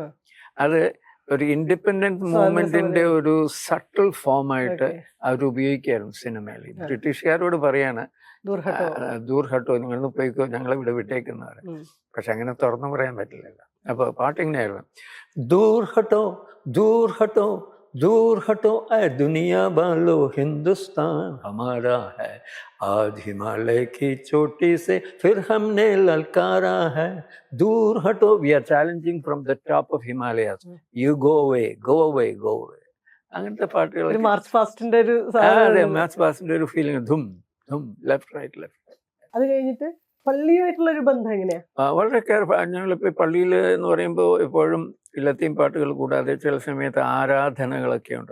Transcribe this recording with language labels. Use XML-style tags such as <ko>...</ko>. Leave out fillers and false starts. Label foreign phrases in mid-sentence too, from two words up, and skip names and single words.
<ml>അത് ഒരു</ml> <en>independent movement</en> <ml>ഒരു</ml> <en>subtle form</en> <ml>അവർ ഉപയോഗിക്കായിരുന്നു സിനിമയിൽ. ബ്രിട്ടീഷുകാരോട് പറയാണ് ദൂർഹട്ടോ നിങ്ങളൊന്ന് പോയിക്കോ, ഞങ്ങളെ ഇവിടെ വിട്ടേക്കുന്നവർ. പക്ഷെ അങ്ങനെ തുറന്നു പറയാൻ പറ്റില്ലല്ലോ. അപ്പൊ പാട്ട് ഇങ്ങനെയായിരുന്നു,</ml> <hi>दूर हटो दूर हटो दूर हटो ऐ दुनिया वालो हिंदुस्तान हमारा है, आज हिमालय की चोटी से फिर हमने ललकारा है, दूर हटो,</hi> <en>we are challenging from the top of Himalayas, you go away, go away, go away.</en> <ml>അങ്ങനത്തെ പാട്ടുകൾ</ml> <en>march past</en> <ml>ഒരു</ml> <en>march past</en> <ml>ഒരു ഫീലിംഗ്, ധും ധും</ml> <en>left right left.</en> <ml>അത് കഴിഞ്ഞിട്ട് പള്ളിയുമായിട്ടുള്ള ഒരു ബന്ധം എങ്ങനെയാ? വളരെ ഞങ്ങളിപ്പോൾ പള്ളിയിൽ എന്ന് പറയുമ്പോൾ എപ്പോഴും ലത്തീൻ പാട്ടുകൾ കൂടാതെ ചില സമയത്ത് ആരാധനകളൊക്കെ ഉണ്ട്.</ml>